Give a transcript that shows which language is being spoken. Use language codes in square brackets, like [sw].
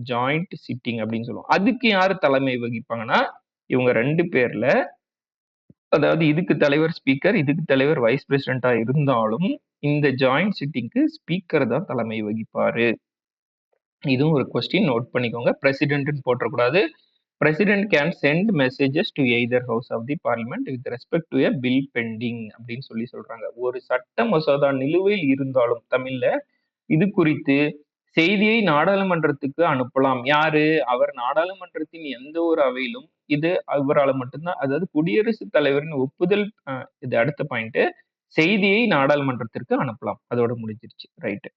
[ta] Joint sitting அப்படின்னு சொல்லுவோம். அதுக்கு யாரு தலைமை வகிப்பாங்கன்னா இவங்க 2 பேர்ல, அதாவது இதுக்கு தலைவர் ஸ்பீக்கர், இதுக்கு தலைவர் வைஸ் பிரசிடென்டா இருந்தாலும் இந்த ஜாயிண்ட் சிட்டிங்க்கு ஸ்பீக்கர் தான் தலைமை வகிப்பாரு. இதுவும் ஒரு கொஸ்டின், நோட் பண்ணிக்கோங்க. பிரசிடென்ட்னு போட்டக்கூடாது. [en] President can send messages to either house of the parliament with respect to a bill pending [ta] அப்படின்னு சொல்றாங்க. ஒரு சட்ட மசோதா நிலுவையில் இருந்தாலும் தமிழ்ல இது குறித்து செய்தியை நாடாளுமன்றத்துக்கு அனுப்பலாம். யாரு? அவர் நாடாளுமன்றத்தின் எந்த ஒரு அவையிலும் இது அவரால் மட்டும்தான், அதாவது குடியரசுத் தலைவரின் ஒப்புதல். இது அடுத்த பாயிண்ட். செய்தியை நாடாளுமன்றத்திற்கு அனுப்பலாம். அதோட முடிஞ்சிருச்சு. ரைட்.